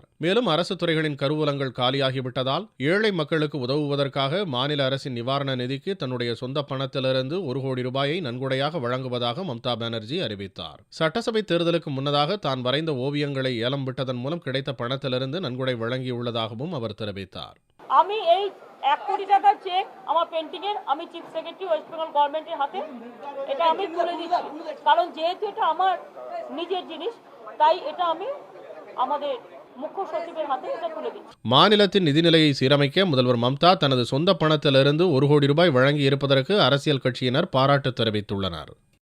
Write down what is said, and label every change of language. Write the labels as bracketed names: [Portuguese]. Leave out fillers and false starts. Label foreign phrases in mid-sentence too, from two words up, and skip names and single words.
[Tamil] மேலும் அரசு துறைகளின் கருவூலங்கள் காலியாகிவிட்டதால் ஏழை மக்களுக்கு உதவுவதற்காக மாநில அரசின் நிவாரண நிதிக்கு தன்னுடைய சொந்த பணத்திலிருந்து 1 கோடி ரூபாயை நன்கொடையாக வழங்குவதாக மம்தா பானர்ஜி அறிவித்தார். சட்டசபை தேர்தலுக்கு முன்னதாக தான் வரைந்த ஓவியங்களை ஏலம் விட்டதன் மூலம் கிடைத்த பணத்திலிருந்து நன்கொடை வழங்கியுள்ளதாகவும் அவர் தெரிவித்தார். [Bangla] আমি এই 1 কোটি টাকার চেক আমার পেন্টিং এর আমি [English] chief secretary West Bengal governmentের [Bangla] হাতে এটা আমি তুলে দিচ্ছি, কারণ যেহেতু এটা আমার নিজের জিনিস তাই এটা আমি আমাদের মুখ্য সচিবের হাতে এটা তুলে দিচ্ছি. [Tamil] மாநிலத்தின் நிதிநிலையை சீரமைக்க முதல்வர் மம்தா தனது சொந்த பணத்திலிருந்து 1 கோடி ரூபாய் வழங்கி இருப்பதற்கு அரசியல் கட்சியினர் பாராட்டு தெரிவித்துள்ளனர்.